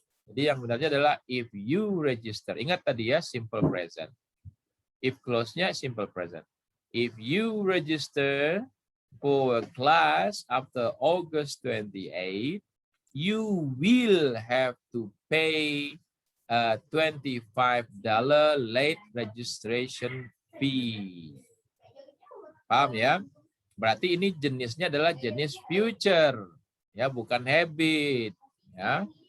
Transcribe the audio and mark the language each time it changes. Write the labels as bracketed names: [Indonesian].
[Indonesian] Jadi yang benarnya adalah [English] if you register. [Indonesian] Ingat tadi ya, simple present. If clause-nya simple present. [English] If you register for a class after August 28, you will have to pay a $25 late registration fee. [Indonesian] Paham ya? Berarti ini jenisnya adalah jenis future, ya, bukan habit, ya.